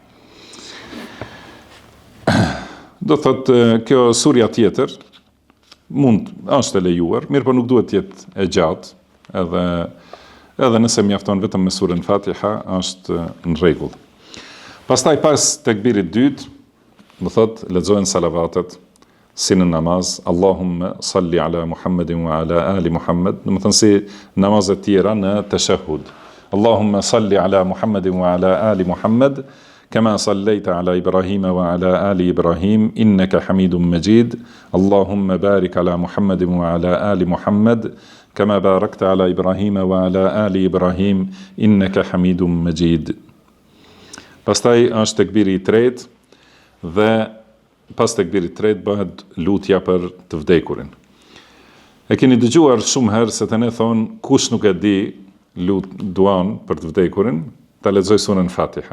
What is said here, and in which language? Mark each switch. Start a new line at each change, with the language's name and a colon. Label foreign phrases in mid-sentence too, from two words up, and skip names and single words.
Albanian: Do thotë, kjo surja tjetër është e lejuar, mirë po nuk duhet të jetë e gjatë, edhe nëse mjafton vetëm me surën Fatiha, është në rregull. Pastaj pas tekbirit dytë, do thotë, lexohen salavatet si në namaz,
Arabic: اللهم صل على محمد وعلى آل محمد,
Albanian: do të thënë si namazet tjera në tashahhud.
Arabic: اللهم صل على محمد وعلى آل محمد كما صليت على إبراهيم وعلى آل إبراهيم إنك حميد مجيد. اللهم بارك على محمد وعلى آل محمد كما باركت على إبراهيم وعلى آل إبراهيم إنك حميد مجيد.
Albanian: Pastaj është tekbiri i tretë dhe pas tekbirit të tretë bëhet lutja për të vdekurin. E keni dëgjuar shumë herë se të ne thonë kush nuk e di duan për të vdekurin, ta lexoj surën Fatiha.